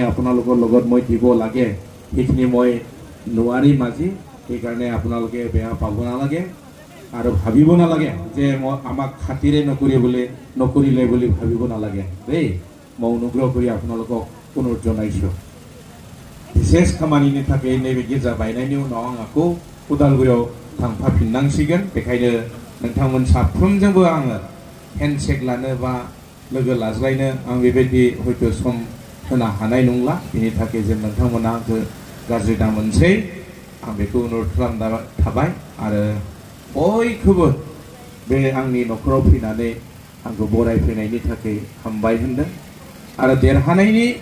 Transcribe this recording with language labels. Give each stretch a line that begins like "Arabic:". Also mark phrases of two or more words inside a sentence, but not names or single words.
Assamese: আপোনালোকৰ লগত মই দিব লাগে সেইখিনি মই নোৱাৰিম আজি সেইকাৰণে আপোনালোকে বেয়া পাব নালাগে আৰু ভাবিব নালাগে যে মই আমাক খাতিৰে নকৰিলে বুলি ভাবিব নালাগে দেই মই অনুগ্ৰহ কৰি আপোনালোকক পুনৰ জনাইছোঁ বিশেষ
Bodo: खामानिनि थाखाय नैबे गिर्जा बायनायनि उनाव आं आखौ उदालगुरियाव थांफाफिननांसिगोन बेखायनो नोंथांमोन साफ्रोमजोंबो आङो हेन्डशेक लानो बा लोगो लाज्लायनो आं बेबायदि हयथ' सम होनो हानाय नंला बेनि थाखाय जों नोंथांमोना आंखौ गाज्रि दामोनसै आं बेखौ अनुरोध खालामना थाबाय आरो बयखौबो बे आंनि न'खराव फैनानै आंखौ बरायफैनायनि थाखाय हामबाय होनदों आरो देरहानायनि